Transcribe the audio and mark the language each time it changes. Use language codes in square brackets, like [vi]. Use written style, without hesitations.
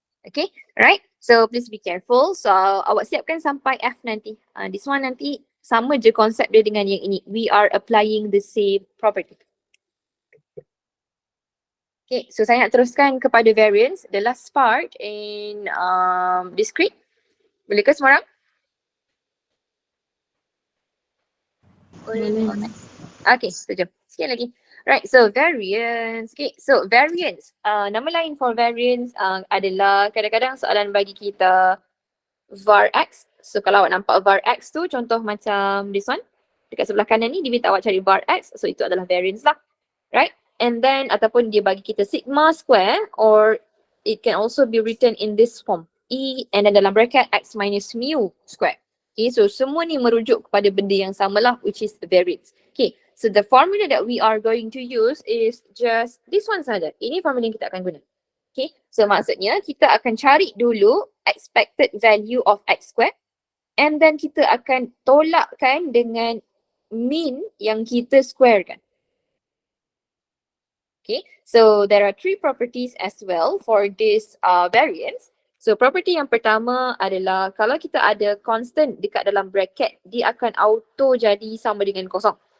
[en] Okay, right? So please be careful. So [ms] awak siapkan sampai F nanti. [en] This one [ms] nanti sama je konsep dia dengan yang ini. [en] We are applying the same property. [ms] Okay, so saya nak teruskan kepada variance. [en] The last part in discrete. [ms] Boleh ke semua orang? Boleh. [en] Okay, so [ms] jom. Sikit lagi. [en] Right, so variance. [ms] Okay, so variance. Nama lain for variance adalah kadang-kadang soalan bagi kita var X. So kalau awak nampak var X tu contoh macam [en] this one. [ms] Dekat sebelah kanan ni dia minta awak cari var X. So itu adalah variance lah. [en] Right? And then [ms] ataupun dia bagi kita [en] sigma square or it can also be written in this form. E and then dalam bracket X minus mu square. [ms] Okay, so semua ni merujuk kepada benda yang sama lah [en] which is variance. Okay, so the formula that we are going to use is just this one saja. [ms] Ini formula yang kita akan guna. Okay, so maksudnya kita akan cari dulu expected value of X square [en] and then [ms] kita akan tolakkan dengan mean yang kita squarekan. [en] Okay, so there are three properties as well for this variance. [ms] So property yang pertama adalah kalau kita ada constant dekat dalam bracket, dia akan auto jadi sama dengan kosong.